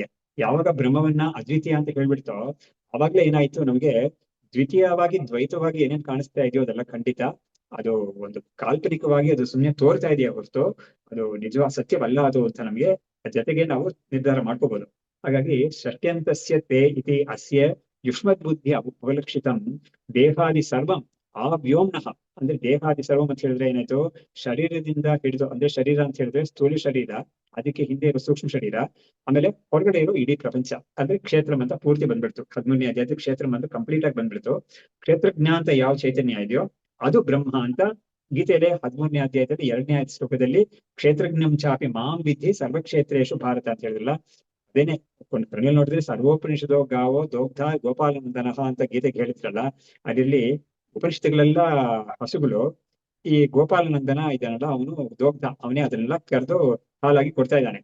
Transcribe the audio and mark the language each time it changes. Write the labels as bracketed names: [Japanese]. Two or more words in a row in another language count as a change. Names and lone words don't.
[Kannada] ಯಾವಾಗ ಬ್ರಹ್ಮವನ್ನ ಅದ್ವಿತೀಯ ಅಂತ ಹೇಳ್ಬಿಡ್ತೋ ಅವಾಗ್ಲೇ ಏನಾಯ್ತು, ನಮ್ಗೆ ದ್ವಿತೀಯವಾಗಿ ದ್ವೈತವಾಗಿ ಏನೇನ್ ಕಾಣಿಸ್ತಾ ಇದೆಯೋ ಅದೆಲ್ಲ ಖಂಡಿತ ಅದು ಒಂದು ಕಾಲ್ಪನಿಕವಾಗಿ ಅದು ಸುಮ್ನೆ ತೋರ್ತಾ ಇದೆಯಾ ಹೊರತು ಅದು ನಿಜವಾದ ಸತ್ಯವಲ್ಲ ಅದು ಅಂತ ನಮ್ಗೆ ಜೊತೆಗೆ ನಾವು ನಿರ್ಧಾರ ಮಾಡ್ಕೋಬಹುದು. [Sanskrit] ಹಾಗಾಗಿ ಷಟ್ಯಂತಸ್ಯ ತೇ ಇತಿ ಅಸ್ಯ ಯುಷ್ಮದ್ ಬುದ್ಧಿ ಉಪಲಕ್ಷಿತಂ ದೇಹಾದಿ ಸರ್ವಂ ಆ ವ್ಯೋಮ್ನಃ. [Kannada] ಅಂದ್ರೆ [Sanskrit] ದೇಹಾದಿ ಸರ್ವಂ [Kannada] ಅಂತ ಹೇಳಿದ್ರೆ ಏನಾಯ್ತು, ಶರೀರದಿಂದ ಹಿಡಿದು, ಅಂದ್ರೆ ಶರೀರ ಅಂತ ಹೇಳಿದ್ರೆ ಸ್ಥೂಲ ಶರೀರ, ಅದಕ್ಕೆ ಹಿಂದೆ ಇರೋ ಸೂಕ್ಷ್ಮ ಶರೀರ, ಆಮೇಲೆ ಹೊರಗಡೆ ಇರೋ ಇಡೀ ಪ್ರಪಂಚ ಅಂದ್ರೆ ಕ್ಷೇತ್ರಂ ಅಂತ ಪೂರ್ತಿ ಬಂದ್ಬಿಡ್ತು. 13ನೇ ಅಧ್ಯಾಯದ ಕ್ಷೇತ್ರಂ ಅಂತ ಕಂಪ್ಲೀಟ್ ಆಗಿ ಬಂದ್ಬಿಡ್ತು. ಕ್ಷೇತ್ರಜ್ಞ ಅಂತ ಯಾವ ಚೈತನ್ಯ ಇದೆಯೋ ಅದು ಬ್ರಹ್ಮ ಅಂತ ಗೀತೆಯಲ್ಲಿ 13ನೇ ಅಧ್ಯಾಯದಲ್ಲಿ 2ನೇ ಶ್ಲೋಕದಲ್ಲಿ [Sanskrit] ಕ್ಷೇತ್ರಜ್ಞಂ ಚಾಪಿ ಮಾಂ ವಿಧಿ ಸರ್ವಕ್ಷೇತ್ರೇಶು ಭಾರತ [Kannada] ಅಂತ ಹೇಳಿದ್ರಲ್ಲ, ಅದೇನೆ ಪ್ರಣಲ್ ನೋಡಿದ್ರೆ [Sanskrit] ಸರ್ವೋಪನಿಷದೋ ಗಾವೋ ದೋಗ್ಧ ಗೋಪಾಲನಂದನಃ [Kannada] ಅಂತ ಗೀತೆಗೆ ಹೇಳಿದ್ರಲ್ಲ, ಅದರಲ್ಲಿ ಉಪನಿಷತ್ತುಗಳೆಲ್ಲ ಹಸುಗಳು, ಈ ಗೋಪಾಲನಂದನ ಇದಾನಲ್ಲ ಅವನು ದೋಗ್ಧ, ಅವನೇ ಅದನ್ನೆಲ್ಲ ಕರೆದು ಹಾಲಾಗಿ ಕೊಡ್ತಾ ಇದ್ದಾನೆ.